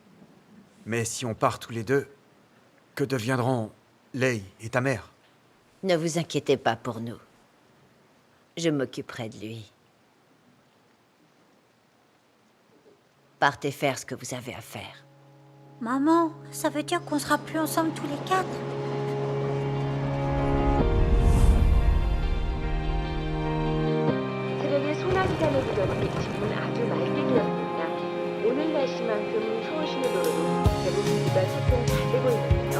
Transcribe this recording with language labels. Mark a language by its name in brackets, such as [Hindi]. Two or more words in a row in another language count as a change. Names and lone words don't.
[French] Mais si on part tous les deux, que deviendront Lei et ta mère? Ne vous inquiétez pas pour nous. Je m'occuperai de lui. Partez faire ce que vous avez à faire. Maman, ça veut dire qu'on sera plus ensemble tous les quatre? [Korean] 트랙의 소나기가 내리더니 지금은 아주 맑게 되었습니다. 오늘 날씨만큼 추운 시내도로도 대부분 구간 소통 잘 되고 있는데요.